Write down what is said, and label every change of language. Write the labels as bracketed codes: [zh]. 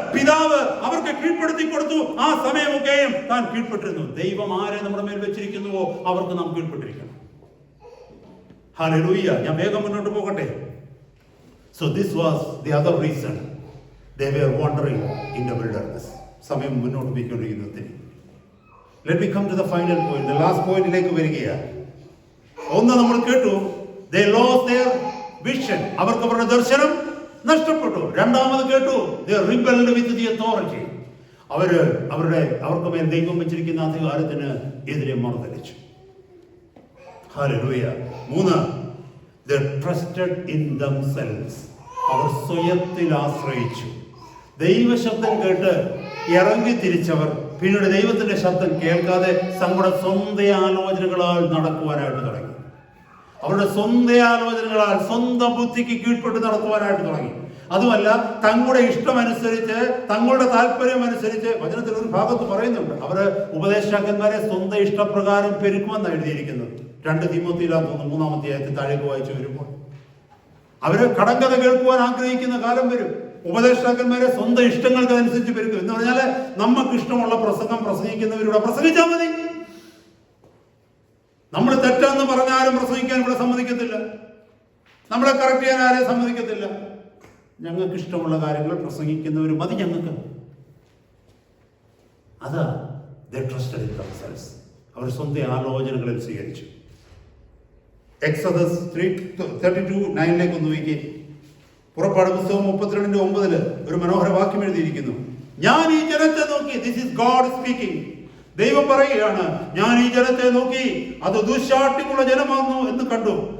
[ml] പിതാവ് അവർക്ക് കീഴ്പ്പെടുത്തി കൊടുത്തു. ആ സമയമൊക്കെയും താൻ കീഴ്പ്പെട്ടിരുന്നു. ദൈവം ആരെ നമ്മുടെ മേൽ വെച്ചിരിക്കുന്നുവോ അവർക്ക് നാം കീഴ്പ്പെട്ടിരിക്കണം. ഹല്ലേലൂയ. ഞാൻ വേഗം മുന്നോട്ട് പോകട്ടെ. [en] So this was the other reason they were wandering in the wilderness. [ml] സമയം മുന്നോട്ട് പോയിക്കൊണ്ടിരിക്കുന്നതിന്. [en] Let me come to the final point, the last [ml] പോയിന്റിലേക്ക് വരികയാണ്. ഒന്ന് നമ്മൾ കേട്ടു, [en] they lost their vision. [ml] അവർക്ക് അവരുടെ ദർശനം നഷ്ടപ്പെട്ടു. രണ്ടാമത് കേട്ടു, [en] they rebelled with the authority. [ml] അവർക്ക് മേൽ ദൈവം വെച്ചിരിക്കുന്ന അധികാരത്തിന് എതിരെ മറുതലിച്ചു. Hallelujah. [en] 3, they trusted in themselves. [ml] അവർ സ്വയത്തിൽ ആശ്രയിച്ചു. ദൈവശബ്ദം കേട്ട് ഇറങ്ങി തിരിച്ചവർ പിന്നീട് ദൈവത്തിന്റെ ശബ്ദം കേൾക്കാതെ തങ്ങളുടെ സ്വന്തം ആലോചനകളാൽ നടക്കുവാനായിട്ട് തുടങ്ങി. അവരുടെ സ്വന്തം ആലോചനകളാൽ സ്വന്തം ബുദ്ധിക്ക് കീഴ്പ്പെട്ട് നടത്തുവാനായിട്ട് തുടങ്ങി. അതുമല്ല, തങ്ങളുടെ ഇഷ്ടമനുസരിച്ച്, തങ്ങളുടെ താല്പര്യം അനുസരിച്ച്, വചനത്തിൽ ഒരു ഭാഗത്ത് പറയുന്നുണ്ട്, അവര് ഉപദേശകന്മാരെ സ്വന്തം ഇഷ്ടപ്രകാരം പെരുക്കുമെന്നാണ് എഴുതിയിരിക്കുന്നത്. 2 തീമോത്തിയിലാണ് തോന്നുന്നു 3-ാം അധ്യായത്തിൽ താഴേക്ക് വായിച്ചു വരുമ്പോൾ അവര് കടങ്കഥ കേൾക്കുവാൻ ആഗ്രഹിക്കുന്ന കാലം വരും. ഉപദേഷ്ടാക്കന്മാരെ സ്വന്തം ഇഷ്ടങ്ങൾക്കനുസരിച്ച് പെരുക്കും. എന്ന് പറഞ്ഞാല് നമുക്ക് ഇഷ്ടമുള്ള പ്രസംഗം പ്രസംഗിക്കുന്നവരിവിടെ പ്രസംഗിച്ചാൽ മതി. നമ്മൾ തെറ്റാന്ന് പറഞ്ഞാലും പ്രസംഗിക്കാൻ ഇവിടെ സമ്മതിക്കത്തില്ല. നമ്മളെ കറക്റ്റ് ചെയ്യാൻ ആരെയും സമ്മതിക്കത്തില്ല. ഞങ്ങൾക്ക് ഇഷ്ടമുള്ള കാര്യങ്ങൾ പ്രസംഗിക്കുന്നവർ മതി ഞങ്ങൾക്ക്. അതാ [en] they trusted in themselves. [ml] അവർ സ്വന്തം ആലോചനകളിൽ സ്വീകരിച്ചു. എക്സോഡസ് 3:32-9 ഒന്ന് നോക്കി. പുറപ്പാട് പുസ്തകം 32:9 ഒരു മനോഹര വാക്യം എഴുതിയിരിക്കുന്നു. ഞാൻ ഈ ജനത്തെ നോക്കി, [en] This is God speaking. [ml] ദൈവം പറയുകയാണ്, ഞാൻ ഈ ജനത്തെ നോക്കി, അത് ദുശ്ശാഠ്യമുള്ള ജനമാകുന്നു എന്ന് കണ്ടു.